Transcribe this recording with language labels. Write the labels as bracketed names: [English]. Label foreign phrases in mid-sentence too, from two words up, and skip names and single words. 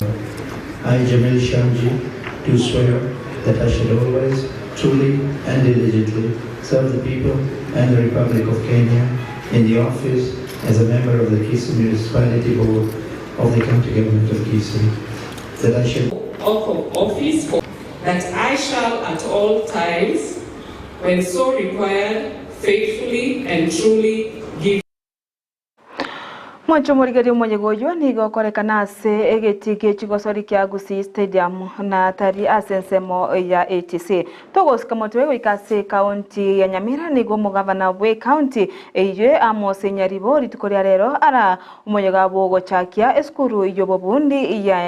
[English] I, Jamil Shamji, do swear that I shall always, truly and diligently serve the people and the Republic of Kenya in the office as a member of the Kisii Municipality Board of the County Government of Kisii. That I shall oath of office that I shall at all times, when so required, faithfully and truly give. [Gusii] Mwancho morigari umonyegoyo nigo korekana ase egeti chigosori kya Gusii Stadium na tari asensemo ya ATC togosika motwe goikase county ya Nyamira nigo mugavana we county eyo amose nyaribo ritukoria rero ara umonyegabo gochakia eskuru yobobundi ya